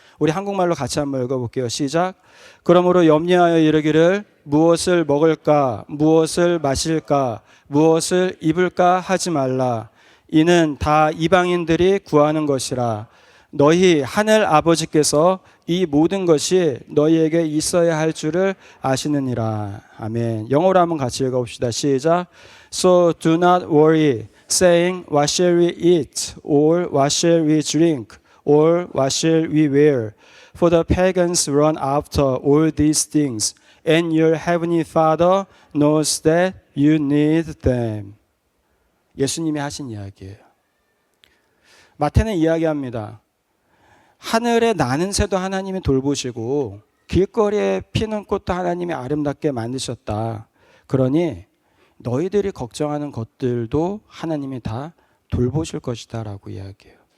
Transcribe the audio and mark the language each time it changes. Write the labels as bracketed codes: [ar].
[ko] 우리 한국말로 같이 한번 읽어볼게요. 시작. 그러므로 염려하여 이르기를 무엇을 먹을까, 무엇을 마실까, 무엇을 입을까 하지 말라. 이는 다 이방인들이 구하는 것이라. 너희 하늘 아버지께서 이 모든 것이 너희에게 있어야 할 줄을 아시느니라. 아멘. 영어로 한번 같이 읽어봅시다. 시작. [en] So do not worry, saying, What shall we eat? Or what shall we drink? Or what shall we wear? For the pagans run after all these things, and your heavenly Father knows that you need them. [ko] 예수님이 하신 이야기예요. 마태는 이야기합니다. 하늘에 나는 새도 하나님이 돌보시고 길거리에 피는 꽃도 하나님이 아름답게 만드셨다. 그러니 너희들이 걱정하는 것들도 하나님이 다 돌보실 것이다 라고 이야기해요.